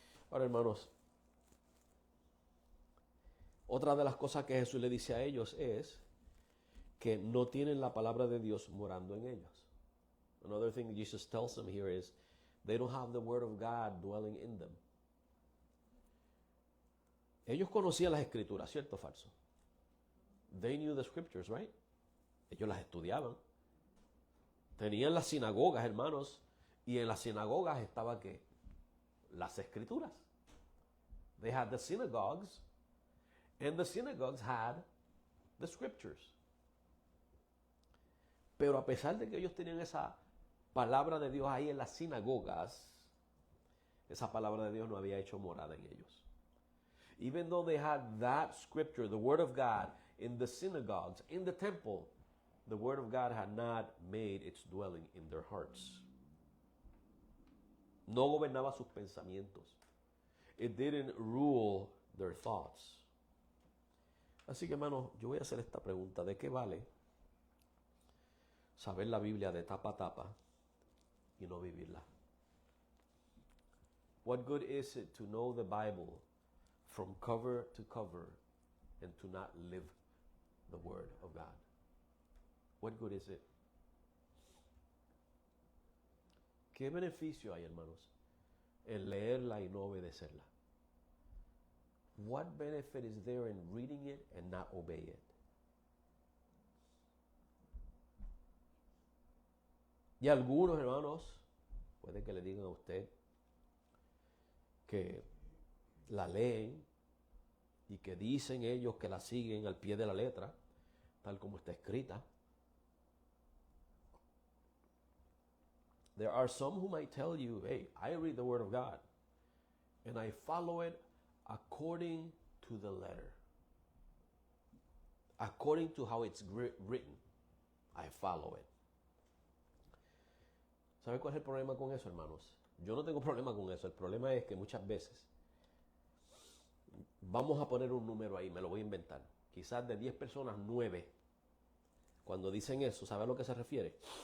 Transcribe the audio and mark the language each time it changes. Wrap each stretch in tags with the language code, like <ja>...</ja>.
<es>Ahora, hermanos, otra de las cosas que Jesús le dice a ellos es que no tienen la palabra de Dios morando en ellos.</es> <en>Another thing Jesus tells them here is they don't have the word of God dwelling in them.</en> <es>Ellos conocían las escrituras, ¿cierto o falso?</es> <en>They knew the scriptures, right?</en> <es>Ellos las estudiaban. Tenían las sinagogas, hermanos, y en las sinagogas estaba ¿qué? Las escrituras.</es> <en>They had the synagogues, and the synagogues had the scriptures.</en> <es>Pero a pesar de que ellos tenían esa palabra de Dios ahí en las sinagogas, esa palabra de Dios no había hecho morada en ellos.</es> <en>Even though they had that scripture, the word of God, in the synagogues, in the temple, the word of God had not made its dwelling in their hearts.</en> <es>No gobernaba sus pensamientos.</es> <en>It didn't rule their thoughts.</en> <es>Así que, hermano, yo voy a hacer esta pregunta. ¿De qué vale saber la Biblia de tapa a tapa y no vivirla?</es> <en>What good is it to know the Bible from cover to cover and to not live the Word of God? What good is it?</en> <es>¿Qué beneficio hay, hermanos, en leerla y no obedecerla?</es> <en>What benefit is there in reading it and not obey it?</en> <es>Y algunos, hermanos, puede que le digan a usted que la leen y que dicen ellos que la siguen al pie de la letra, tal como está escrita.</es> <en>There are some who might tell you, hey, I read the Word of God and I follow it according to the letter. according to how it's written, I follow it.</en> <es>¿Sabe cuál es el problema con eso, hermanos? Yo no tengo problema con eso. El problema es que muchas veces, vamos a poner un número ahí, me lo voy a inventar. Quizás de 10 personas, 9, cuando dicen eso, ¿sabe a lo que se refiere?</es>